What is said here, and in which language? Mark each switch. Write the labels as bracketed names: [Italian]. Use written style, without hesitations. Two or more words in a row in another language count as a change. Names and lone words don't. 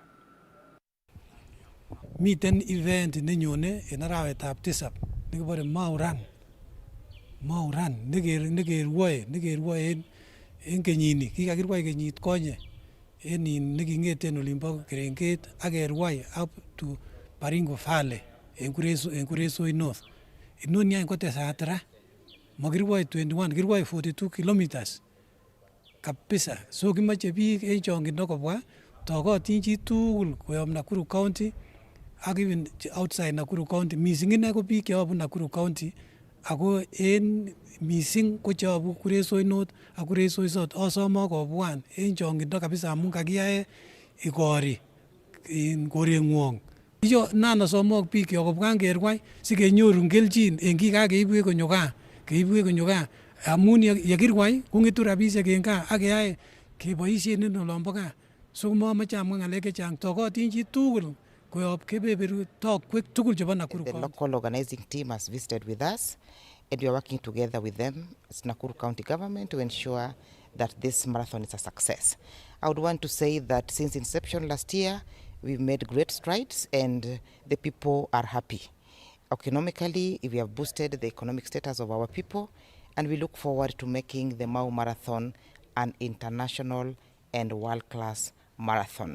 [Kalenjin] Miten event nenyone en arawetab 7 nekibore Mau Run. Mau Run nekerwoe en kenyini, kikakirwai kenyit konye en neking'eten olimbo Kerenget ak kerwai [English] up to [Kalenjin] Baringo Valley en Kuresoi North. Inoni any kotesat ra, makirwai 21, kirwai 42 kilometers kabisa. So kimoche biik en chongindo kobwa, tokotin chi tugul koyob Nakuru County ak [English] even outside [Kalenjin] Nakuru County. Missing ine ko biik cheyobu Nakuru County ako en missing ko cheyobu Kuresoi North ak Kuresoi South. Asome kobwan en chongindo kabisa amun kakiyae ikori en koreng'wong. Iyo nan asome biik kyok kobwan kerwai sikenyorun kelchin en kikakeibwech konyo gaa. Amun yekirwai kong'etu rabisiek en gaa ak keyai keboisien en olombo gaa. So momoche amwa ng'alek chechang, tokotin chi tugul koyob kebeberu tokwek tugul chebo Nakuru County. [English] The local organizing team has visited with us, and we are working together with them as Nakuru County government to ensure that this marathon is a success. I would want to say that since inception last year, we've made great strides and the people are happy. Economically, we have boosted the economic status of our people, and we look forward to making the Mau Marathon an international and world-class marathon.